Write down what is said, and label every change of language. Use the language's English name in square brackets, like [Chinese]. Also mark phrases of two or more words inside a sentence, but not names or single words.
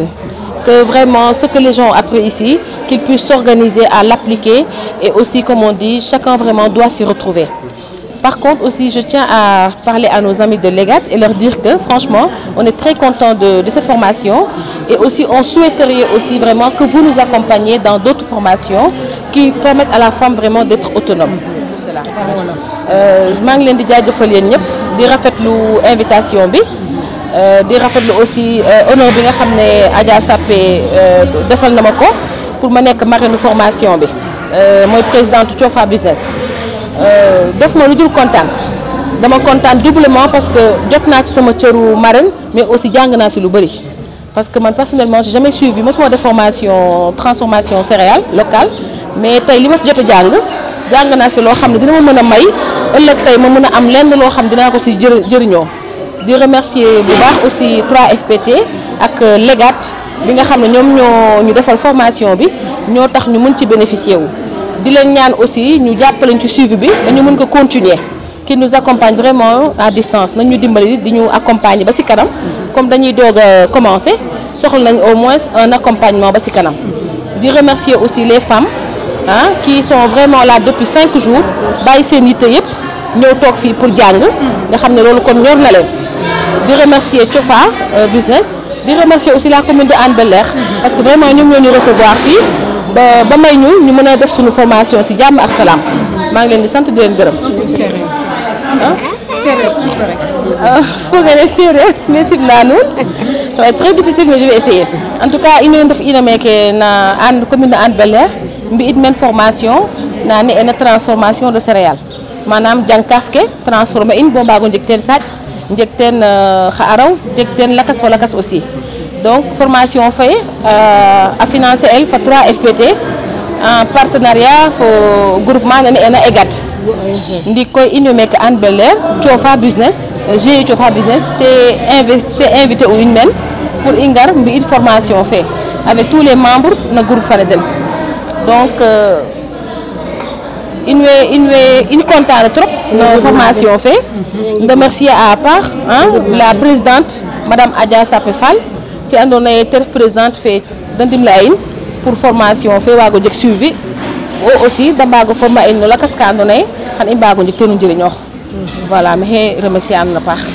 [French] Que vraiment ce que les gens ont appris ici, qu'ils puissent s'organiser à l'appliquer et aussi, comme on dit, chacun vraiment doit s'y retrouver. Par contre aussi, je tiens à parler à nos amis de l'EGAD et leur dire que franchement, on est très content de cette formation et aussi on souhaiterait aussi vraiment que vous nous accompagniez dans d'autres formations qui permettent à la femme vraiment d'être autonome. Pour cela. [Wolof] maa ngi leen di jaajëfal yéen ñëpp di rafetlu invitation bi di rafetlu [French] aussi honneur [Wolof] bi nga xam ne Adja Sappé defal na ma ko pour ma nekk [French] marraine formation [Wolof] bi mooy présidente Cofa Business. def ma lu dul kontaan dama kontaan [French] doublement parce que [Wolof] jot naa ci sama cëru [French] marraine mais aussi [Wolof] jàng naa si lu bëri [French] parce que [Wolof] man [French] personnellement j'ai jamais suivi [Wolof] mosuma def [French] formation transformation céréales locale [Wolof] mais tey li ma si jot a jàng naa si loo xam ne dina ma mën a may ëllëg tey ma mën a am lenn loo xam ne dinaa ko si jëriñoo di remercier bu baax aussi 3FPT ak Legat bi nga xam ne ñoom ñoo ñu defal formation bi ñoo tax ñu mën ci bénéficier wu di leen ñaan aussi ñu jàppaleñ ci suivi bi dañu mën ko [French] continuer qui nous accompagne vraiment à distance [Wolof] nañ ñu dimbali di ñu accompagner ba ci kanam comme dañuy doog a commencer soxla nañ [French] au moins un accompagnement [Wolof] ba ci kanam di [French] remercier aussi les femmes qui sont vraiment là depuis 5 jours [Wolof] bàyyi seen yitte yëpp ñëw toog fii pour jàng nga xam ne loolu kon ñor na leen di remercier Thiofa Business di [French] remercier aussi la commune de Hann Bel-Air parce que vraiment [Wolof] ñoom ñoo ñu recevoir fii ba may ñu mën a def suñu formation ci jàmm ak salaam maa ngi leen di sant di leen gërëm. [French] séeréer mais [Serer] simna nuun [French] ça va être très difficile mais je vais essayer en tout cas [Serer] ino ndef ina meke na [French] commune de Hann Bel-Air [Serer] mbi'id men formation na ne'ena [French] transformation de céréales [Serer] manam jang kaaf ke transformer in bo mbago njeg teen saaƴ njeg teen xa araw jeg teen lakas fo lakas [French] aussi donc formation [Serer] fe a financer el fa 3FPT [French] en partenariat [Serer] fo groupement na ne'ena EGAD ndiik koy in way meke Hann Bel-Air Thiofa Business GIE Thiofa Business te invité u in men pour i ngar mbi'id formation fe [French] avec tous les membres [Serer] na groupe fane den donc in contane trop no formation fe [French] remercier à part la présidente madame [Serer] Adja Sapé Fall fi andona ye te ref présidente fe de ndimle a in pour formation fe waago jeg suivi wo aussi da mbago former a in no lakas ka andona ye xan i mbago njeg teen o njiriñoox voilà maxey remercier a nuun a paax